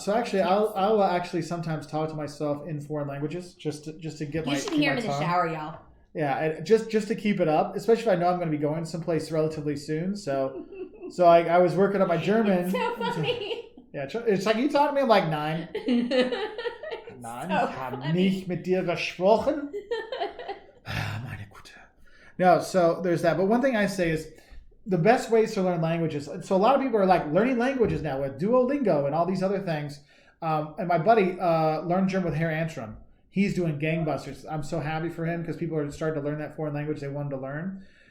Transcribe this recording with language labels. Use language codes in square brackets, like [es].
[en] So actually, I'll actually sometimes talk to myself in foreign languages just to get my. You should hear him in the shower, y'all. Yeah, just to keep it up, especially if I know I'm going to be going someplace relatively soon. So I was working on my German. It's so funny. Yeah, it's like you talk to me. I'm like 9. [de] Nein, so ich habe nicht mit dir gesprochen. Meine Güte. [en] No, so there's that. But one thing I say is the best ways to learn languages. So a lot of people are like learning languages now with Duolingo and all these other things. And my buddy learned German with Herr Antrim. He's doing gangbusters. I'm so happy for him because people are starting to learn that foreign language they wanted to learn.